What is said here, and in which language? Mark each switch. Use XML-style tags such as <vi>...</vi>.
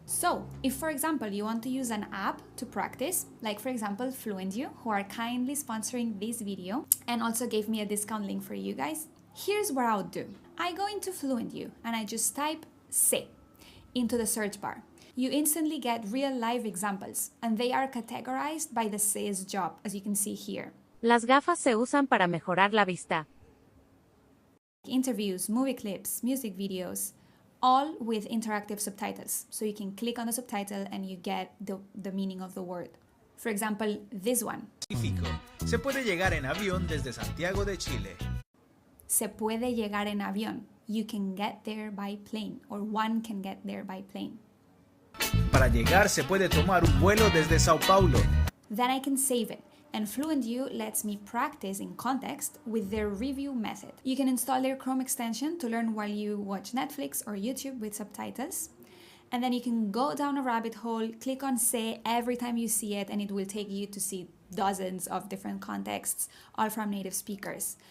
<en>So if, for example, you want to use an app to practice, like for example FluentU, who are kindly sponsoring this video and also gave me a discount link for you guys, here's what I'll do. I go into FluentU and I just type se into the search bar. You instantly get real live examples and they are categorized by the se's job, as you can see here.</en> <es>Las gafas se usan para mejorar la vista.</es> <en>Interviews, movie clips, music videos, all with interactive subtitles. So you can click on the subtitle and you get the meaning of the word. For example, this one.</en> <es>Se puede llegar en avión desde Santiago de Chile. Se puede llegar en avión.</es> <en>You can get there by plane, or one can get there by plane.</en> <es>Para llegar se puede tomar un vuelo desde Sao Paulo.</es> <en>Then I can save it. And FluentU lets me practice in context with their review method. You can install their Chrome extension to learn while you watch Netflix or YouTube with subtitles. And then you can go down a rabbit hole, click on se every time you see it, and it will take you to see dozens of different contexts, all from native speakers.</en>